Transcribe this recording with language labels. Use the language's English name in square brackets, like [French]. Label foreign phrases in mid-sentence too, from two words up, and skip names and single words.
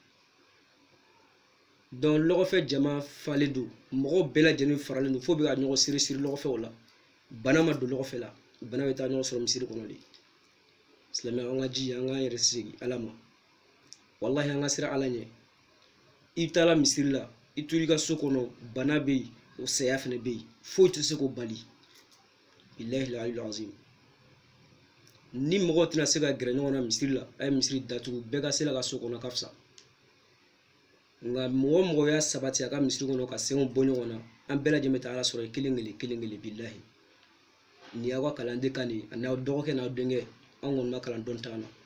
[Bambara] donc lɔgɔfɛ jama falen don mɔgɔw bɛɛ lajɛlen faralen don fo bɛ ka ɲɔgɔn siri lɔgɔfɛw la bana ma don lɔgɔfɛ la bana bɛ taa ɲɔgɔn sɔrɔ misiri kɔnɔ de silamɛ an ka jija an k'an yɛrɛ sigi ala ma wallahi an ka sira ala ɲɛ i bɛ taa la misiri la i to i ka so kɔnɔ bana bɛ yen o saya fana bɛ yen foyi tɛ se k'o bali [Arabic] بالله العلي العظيم [Bambara] ni mɔgɔw tɛna se ka gɛrɛ ɲɔgɔn na misiri la a ye misiri datugu bɛɛ ka se la ka so kɔnɔ ka fisa nka mɔgɔ y'a sabati a ka misiri kɔnɔ ka senw bɔ ɲɔgɔn na an bɛɛ lajɛlen bɛ taa ala sɔrɔ kelen kelen billahi ni y'aw ka kalanden kan de ani aw dɔgɔkɛ n'aw denkɛ an kɔni ma kalan dɔn t'an na